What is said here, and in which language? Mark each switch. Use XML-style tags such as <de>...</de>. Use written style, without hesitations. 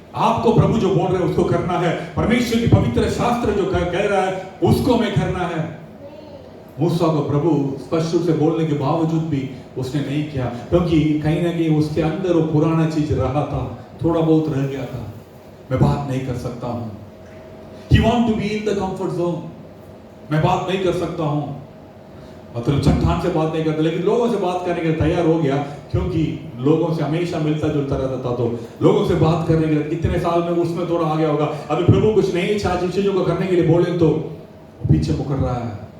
<hi>आपको प्रभु जो बोल रहे हैं उसको करना है। परमेश्वर की पवित्र शास्त्र जो कह रहा है उसको हमें करना है। मूसा को प्रभु स्पष्ट रूप से बोलने के बावजूद भी उसने नहीं किया, क्योंकि कहीं ना कहीं उसके अंदर वो पुराना चीज रहा था, थोड़ा बहुत रह गया था। मैं बात नहीं कर सकता हूं।</hi> <en>He want to be in the comfort zone।</en> <hi>मैं बात नहीं कर सकता हूं, मतलब चट्टान से बात नहीं करता, लेकिन लोगों से बात करने के लिए तैयार हो गया, क्योंकि लोगों से हमेशा मिलता जुलता रहता था। तो लोगों से बात करने के लिए इतने साल में उसमें थोड़ा आ गया होगा। अभी प्रभु कुछ नई चीजों को करने के लिए बोले तो पीछे मुकर रहा है।</hi>